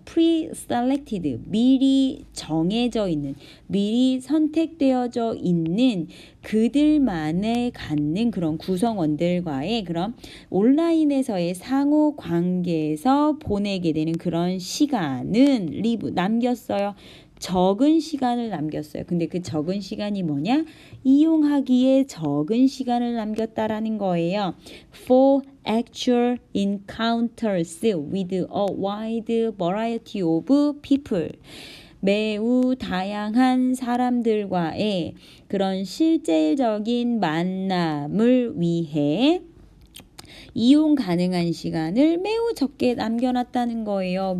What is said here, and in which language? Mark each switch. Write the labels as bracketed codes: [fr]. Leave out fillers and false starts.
[ko] pre-selected, 미리 정해져 있는, 미리 선택되어져 있는 그들만의 갖는 그런 구성원들과의 그런 온라인에서의 상호 관계에서 보내게 되는 그런 시간은 리브 남겼어요. 적은 시간을 남겼어요. 근데 그 적은 시간이 뭐냐? 이용하기에 적은 시간을 남겼다라는 거예요. [en] For actual encounters with a wide variety of people. [ko] 매우 다양한 사람들과의 그런 실질적인 만남을 위해 이용 가능한 시간을 매우 적게 남겨놨다는 거예요.